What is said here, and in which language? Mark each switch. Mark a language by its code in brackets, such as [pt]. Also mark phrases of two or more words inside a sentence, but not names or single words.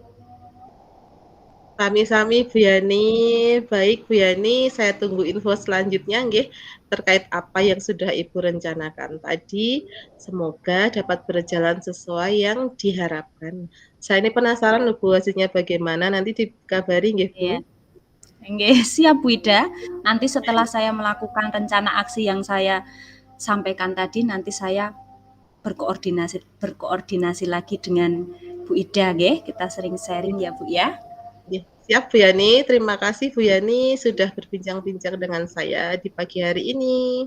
[id] Sami-sami Bu Yani. Baik Bu Yani, saya tunggu info selanjutnya nggih terkait apa yang sudah Ibu rencanakan tadi. Semoga dapat berjalan sesuai yang diharapkan. Saya ini penasaran loh Bu hasilnya bagaimana, nanti dikabari nggih Bu. Iya. Nggih, siap Bu Ida. Nanti setelah saya melakukan rencana aksi yang saya sampaikan tadi, nanti saya berkoordinasi lagi dengan Bu Ida nggih. Kita sering sharing ya Bu ya. Siap Bu Yani, terima kasih Bu Yani sudah berbincang-bincang dengan saya di pagi hari ini.